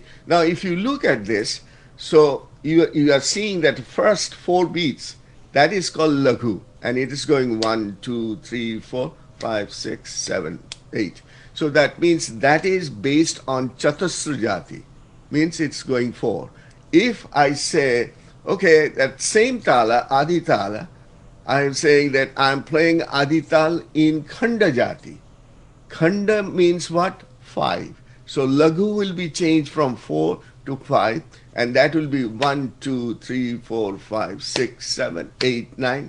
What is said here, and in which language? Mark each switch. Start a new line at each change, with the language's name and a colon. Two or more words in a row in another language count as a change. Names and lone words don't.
English: Now, if you look at this, so you are seeing that first 4 beats, that is called laghu, and it is going 1, 2, 3, 4, 5, 6, 7, 8. So that means that is based on Chatusra Jati, means it's going 4. If I say, okay, that same tala, Adi tala, I am saying that I am playing Adi tal in Khanda Jati. Khanda means what? 5. So Laghu will be changed from 4 to 5, and that will be 1, 2, 3, 4, 5, 6, 7, 8, 9.